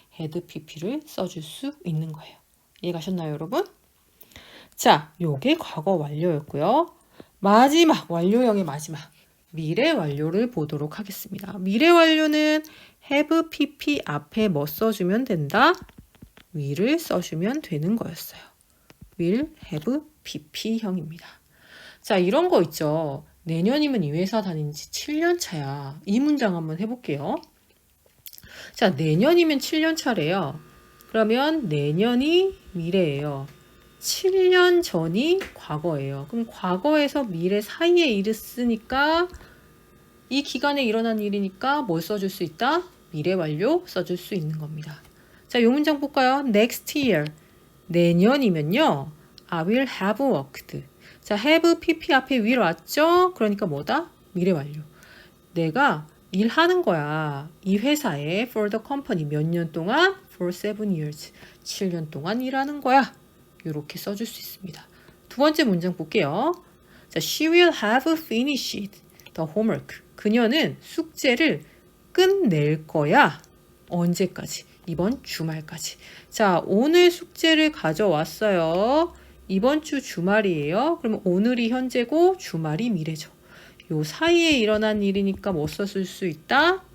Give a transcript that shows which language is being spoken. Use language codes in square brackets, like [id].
[ko] had pp를 써줄 수 있는 거예요. 이해가셨나요, 여러분? 자, 요게 과거 완료였고요. 마지막, 완료형의 마지막. 미래 완료를 보도록 하겠습니다. 미래 완료는 have pp 앞에 뭐 써주면 된다? will을 써주면 되는 거였어요. will have pp형입니다. 자, 이런 거 있죠. 내년이면 이 회사 다닌 지 7년 차야. 이 문장 한번 해볼게요. 자, 내년이면 7년 차래요. 그러면 내년이 미래예요. 7년 전이 과거예요. 그럼 과거에서 미래 사이에 일을 쓰니까 이 기간에 일어난 일이니까 뭘 써줄 수 있다? 미래 완료 써줄 수 있는 겁니다. 자, 이 문장 볼까요? [en] Next year. [ko] 내년이면요. [en] I will have worked. [ko] 자, have pp 앞에 will 왔죠? 그러니까 뭐다? 미래 완료. 내가 일하는 거야. 이 회사에 [en] for the company [ko] 몇 년 동안? [en] For 7 years. [ko] 7년 동안 일하는 거야. 이렇게 써줄 수 있습니다. 두 번째 문장 볼게요. [en] 자, she will have finished the homework. [ko] 그녀는 숙제를 끝낼 거야. 언제까지? 이번 주말까지. 자, 오늘 숙제를 가져왔어요. 이번 주 주말이에요. 그러면 오늘이 현재고 주말이 미래죠. 요 사이에 일어난 일이니까 뭐 써줄 수 있다?